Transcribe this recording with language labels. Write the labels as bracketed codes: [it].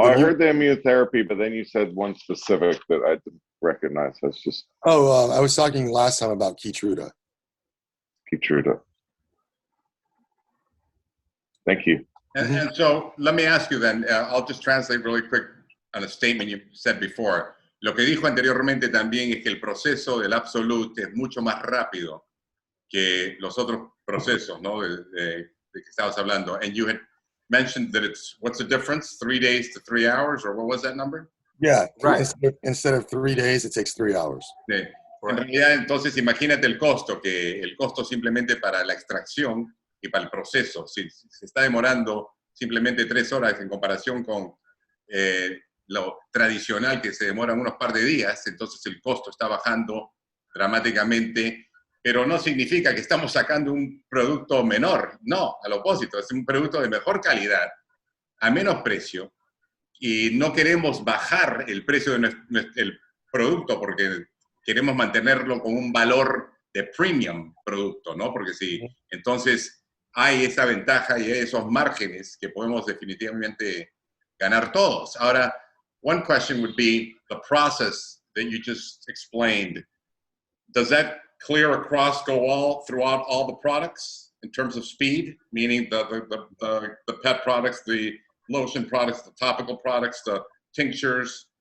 [en] I heard the immunotherapy, but then you said one specific that I didn't recognize. That's just. I was talking last time about Keytruda. Keytruda. Thank you. And so let me ask you then, I'll just translate really quick on a statement you said before. [es] Lo que dijo anteriormente también es que el proceso del Absolute es mucho más rápido que los otros procesos, ¿no? de que estabas hablando. [en] And you had mentioned that what's the difference? 3 days to 3 hours, or what was that number? Yeah, right. Instead of 3 days, it takes 3 hours. [es] Sí. En realidad, entonces, imagínate el costo, que el costo simplemente para la extracción y para el proceso, si se está demorando simplemente 3 horas en comparación con lo tradicional que se demora unos par de días, entonces el costo está bajando dramáticamente, pero no significa que estamos sacando un producto menor, no, al opuesto, es un producto de mejor calidad, a menos precio, y no queremos bajar el precio del producto porque queremos mantenerlo con un valor de premium producto, ¿no? Porque si entonces hay esa ventaja y hay esos márgenes que podemos definitivamente ganar todos. [en] Ahora, one question would be the process that you just explained. Does that clear across, throughout all the products in terms of speed, meaning the pet products, the lotion products, the topical products, the tinctures.